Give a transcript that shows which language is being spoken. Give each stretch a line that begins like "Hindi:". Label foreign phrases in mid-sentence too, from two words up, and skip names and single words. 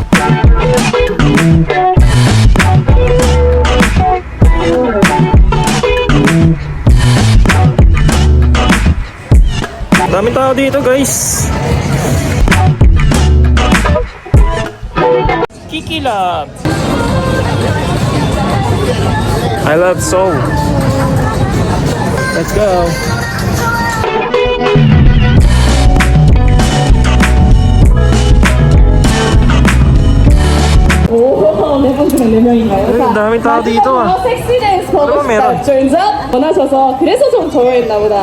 Filipino: Daming tao dito guys. Kiki Love.
English: I love Seoul. Let's go.
Korean: 자,
Filipino: daming tao dito ah.
Korean: 섹시댄스 보고
Filipino: ano ba meron?
Korean: 싶다. 졸자 원하셔서 그래서 좀 조용했나 보다.